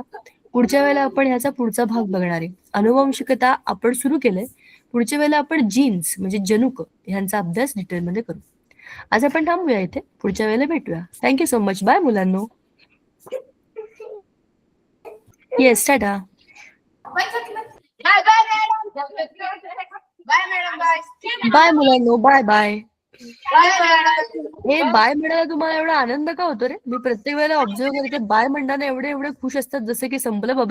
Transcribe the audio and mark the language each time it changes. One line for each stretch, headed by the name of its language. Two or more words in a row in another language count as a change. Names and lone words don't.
Marathi: पुढच्या वेळेला आपण ह्याचा पुढचा भाग बघणार आहे. अनुवंशिकता आपण सुरू केलंय. पुढच्या वेळेला आपण जीन्स म्हणजे जनुक ह्यांचा अभ्यास डिटेलमध्ये करू. आज आपण थांबूया इथे. पुढच्या वेळेला भेटूया.
English: thank you so much. bye
Marathi: मुलांनो.
English: yes tata. Bye bye madam. Bye madam. Bye. bye मुलांनो. bye bye. Bye madam.
Marathi: हे बाय म्हणायला तुम्हाला एवढा आनंद का होतो रे. मी प्रत्येक वेळेला ऑब्झर्व करते बाय म्हणताना एवढे एवढे खुश असतात जसे की संपलं बाबा.